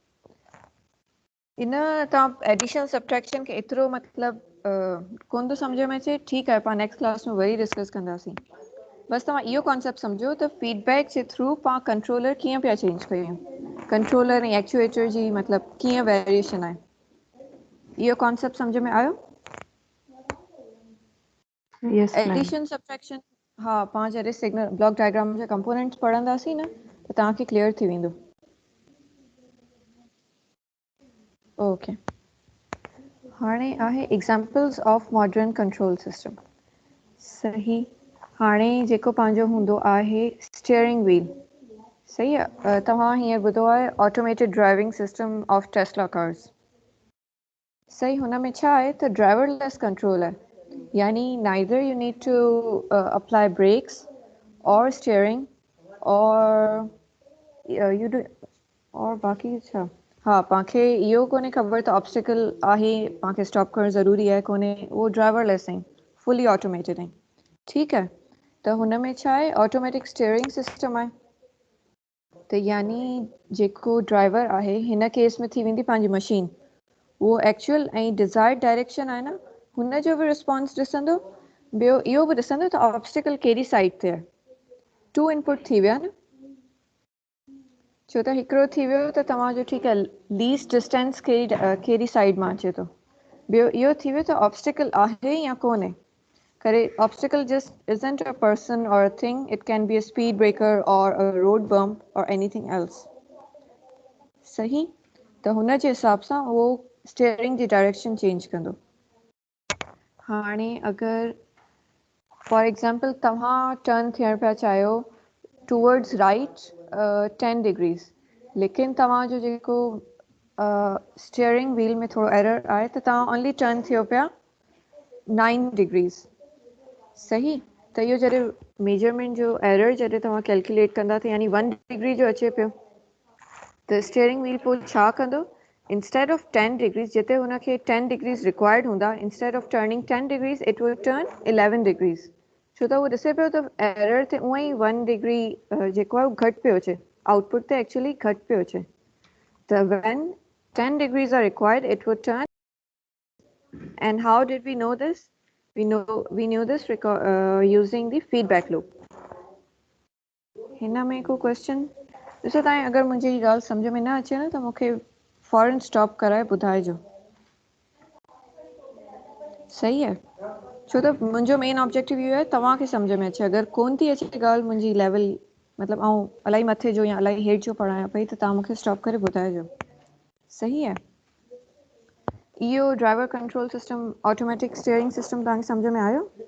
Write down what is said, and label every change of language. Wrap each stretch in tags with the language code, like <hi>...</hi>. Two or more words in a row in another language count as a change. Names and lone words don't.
<sd>इन तव्हां</sd> <en>addition subtraction</en> <sd>खे एतिरो मतिलबु कोन थो सम्झ में अचे, ठीकु आहे, पाण</sd> <en>next class</en> <sd>में वरी डिस्कस कंदासीं. बस तव्हां इहो कॉन्सेप्ट सम्झो त फीडबैक जे थ्रू पाण कंट्रोलर कीअं पिया चेंज कयूं, कंट्रोलर ऐं एक्चुएटर जी मतिलबु कीअं वेरिएशन आहे. इहो कॉन्सेप्ट सम्झ में आयो?</sd> <en>Yes, ma'am. addition subtraction,</en> <sd>हाँ, पाण जॾहिं</sd> <en>signal block diagram</en> <sd>जा कंपोनेंट्स पढ़ंदासीं न त तव्हांखे क्लियर थी वेंदो. ओके. हाणे आहे</sd> <en>examples of modern control system.</en> <sd>सही. हाणे जेको पंहिंजो हूंदो आहे</sd> <en>steering wheel.</en> <sd>सही आहे. तव्हां हीअं ॿुधो आहे</sd> <en>automated driving system of Tesla cars.</en> <sd>सही. हुन में छा आहे त</sd> <en>driverless control</en> <sd>आहे, यानी</sd> <en>neither you need to apply brakes or steering or you do</en> <sd>और बाक़ी छा. हाँ, पाणखे इहो कोन्हे ख़बर त ऑब्स्टिकल आहे, पाणखे स्टॉप करणु ज़रूरी आहे कोन्हे, उहो ड्राइवरलेस आहिनि,</sd> <en>fully automated</en> <sd>आहिनि. ठीकु आहे. त हुन में छा आहे?</sd> <en>automatic steering system</en> <sd>आहे. त यानी जेको ड्राइवर आहे हिन केस में थी वेंदी पंहिंजी मशीन, उहो एक्चुअल ऐं</sd> <en>desired direction</en> <sd>आहे न हुन जो बि रिस्पॉन्स ॾिसंदो. ॿियो इहो बि ॾिसंदो त ऑब्स्टिकल कहिड़ी साइड ते आहे.</sd> <en>two input</en> <sd>थी विया न, छो त हिकिड़ो थी वियो त तव्हांजो ठीकु आहे</sd> <en>least distance</en> <sd>कहिड़ी साइड मां अचे थो, ॿियो इहो थी वियो त ऑब्स्टिकल आहे या कोन्हे।</sd> <en>करे obstacle just isn't a person or a thing, it can be a speed breaker or a road bump or anything else।</en> <sd>सही, त हुन जे हिसाब सां उहो स्टीयरिंग जी</sd> <en>direction change</en> <sd>कंदो। हाणे अगरि</sd> <en>for example</en> <sd>तव्हां टर्न थियण पिया चाहियो</sd> <en>towards right 10 degrees,</en> <sd>लेकिन तव्हांजो जेको</sd> <en>steering wheel</en> <sd>में थोरो एरर आहे त तव्हां</sd> <en>only turn</en> <sd>थियो पिया 9 डिग्रीज़। सही, त इहो जॾहिं मेजरमेंट जो एरर जॾहिं तव्हां कैलकुलेट कंदा त यानी 1 डिग्री जो अचे पियो, त</sd> <en>steering wheel</en> <sd>पोइ छा कंदो,</sd> <en>instead of 10 degrees</en> <sd>जिते हुनखे</sd> <en>10 degrees required</en> <sd>हूंदा,</sd> <en>instead of turning 10 degrees it will turn 11 degrees.</en> <sd>छो त उहो ॾिसे पियो त एरर ते उअं ई 1 डिग्री जेको आहे उहो घटि पियो अचे, आउटपुट ते एक्चुअली घटि पियो अचे।</sd> <en>त when 10 degrees are required it would turn, and how did we know this? We knew this using the feedback loop।</en> <sd>हिन में को क्वेश्चन ॾिसो, तव्हां अगरि मुंहिंजी ॻाल्हि सम्झ में न अचे न त मूंखे फॉरन स्टॉप कराए ॿुधाइजो। सही आहे, छो त मुंहिंजो</sd> <en>main objective</en> <sd>इहो आहे तव्हांखे सम्झ में अचे। अगरि कोन थी अचे ॻाल्हि मुंहिंजी लेवल मतिलबु आउं इलाही मथे जो या इलाही हेठि जो पढ़ायां पई त तव्हां मूंखे स्टॉप करे ॿुधाइजो। सही आहे, इहो</sd> <en>driver control system automatic steering system</en> <sd>तव्हांखे सम्झ में आयो?</sd>